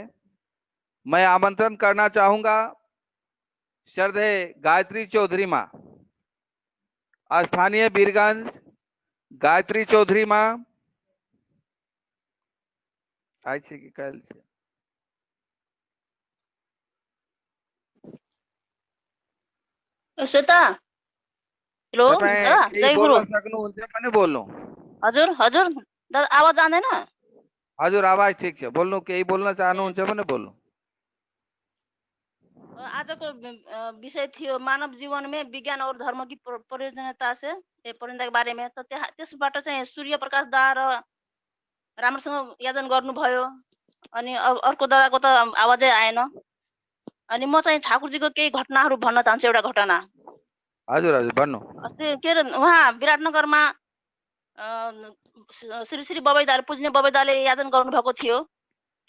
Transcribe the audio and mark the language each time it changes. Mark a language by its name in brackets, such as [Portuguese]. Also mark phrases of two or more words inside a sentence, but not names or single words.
[Hindi] मैं आमंत्रण करना चाहूंगा श्रद्धेय गायत्री चौधरी माँ, स्थानीय बीरगंज। गायत्री चौधरी माँ आज से कि कल से? [Nepali] श्वेता, हेलो दादा, केही जय गुरु। बोल्न सक्नुहुन्छ भने बोल्नु। हजुर हजुर दादा, आवाज जाँदैन? हजुर, आवाज ठिक छ, बोल्नु। केही बोल्न चाहनुहुन्छ भने बोल्नु। आजको विषय थियो [Hindi] मानव जीवन में विज्ञान और धर्म की प्रयोजनता से परिणता के बारे में। [Nepali] त त्यसबाट चाहिँ सूर्य प्रकाश दादा र राम्रोसँग याजन गर्नुभयो। अनि अर्को दादाको त आवाजै आएन। अनि म चाहिँ ठाकुरजीको केही घटनाहरू भन्न चाहन्छु। एउटा घटना। हजुर हजुर, भन्नु। अस्ति के अरे उहाँ विराटनगरमा श्री श्री बबैदाले, पूज्य बबैदाले याजन गर्नुभएको थियो।